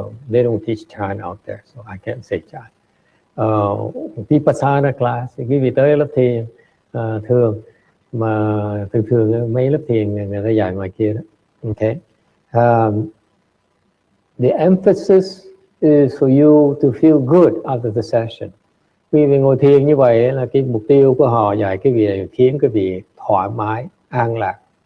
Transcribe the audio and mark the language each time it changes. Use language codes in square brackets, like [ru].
[en] They don't teach Chan out there, so I can't say Chan. [vi] Vipassana class, quý vị tới lớp thiền thường, mà thường mấy lớp thiền người ta dạy ngoài kia đó. [en] Okay. The emphasis is for you to feel good after the session. [vi] Vì ngồi thiền như vậy là cái mục tiêu của họ dạy cái việc khiến cái vị thoải mái, an lạc.